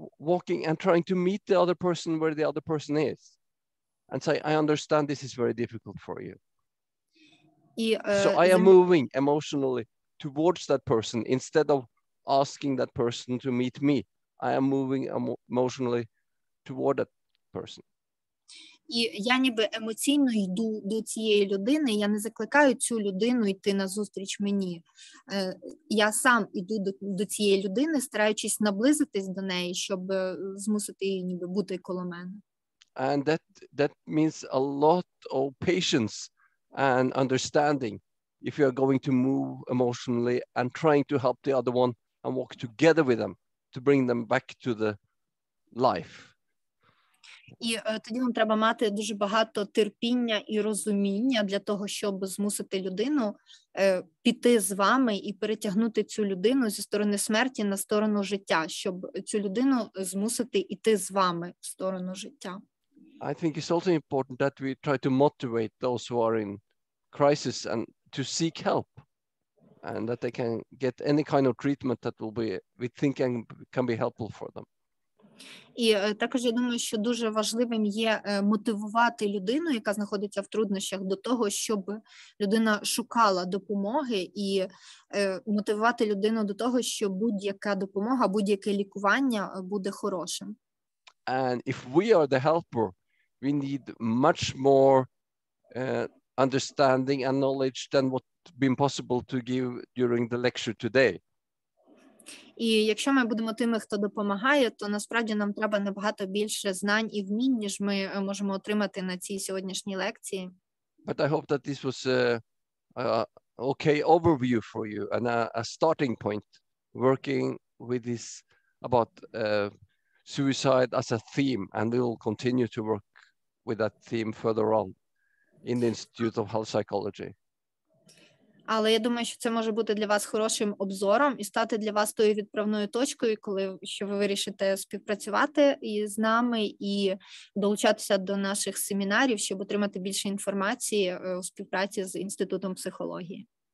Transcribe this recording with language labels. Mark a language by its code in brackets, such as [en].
[en] Instead of walking and trying to meet the other person where the other person is and say, I understand this is very difficult for you. So I am moving emotionally towards that person instead of asking that person to meet me. I am moving emotionally toward that person. [uk] І я ніби емоційно йду до цієї людини, я не закликаю цю людину йти назустріч мені. Я сам йду до цієї людини, стараючись наблизитись до неї, щоб змусити її ніби бути коло мене. [en] And that means a lot of patience and understanding if you are going to move emotionally and trying to help the other one and walk together with them to bring them back to the life. [uk] І тоді вам треба мати дуже багато терпіння і розуміння для того, щоб змусити людину піти з вами і перетягнути цю людину зі сторони смерті на сторону життя, щоб цю людину змусити йти з вами в сторону життя. [en] I think it's also important that we try to motivate those who are in crisis and to seek help, and that they can get any kind of treatment that will be, we think, can be helpful for them. [uk] І також я думаю, що дуже важливим є мотивувати людину, яка знаходиться в труднощах, до того, щоб людина шукала допомоги, і мотивувати людину до того, що будь-яка допомога, будь-яке лікування буде хорошим. [en] And if we are the helper, we need much more understanding and knowledge than what been possible to give during the lecture today. [uk] І якщо ми будемо тими, хто допомагає, то насправді нам треба набагато більше знань і вмінь, ніж ми можемо отримати на цій сьогоднішній лекції. [en] But I hope that this was a okay overview for you and a starting point working with this about suicide as a theme, and we will continue to work with that theme further on in the Institute of Health Psychology. [uk] Але я думаю, що це може бути для вас хорошим обзором і стати для вас тою відправною точкою, що ви вирішите співпрацювати із нами і долучатися до наших семінарів, щоб отримати більше інформації у співпраці з Інститутом психології.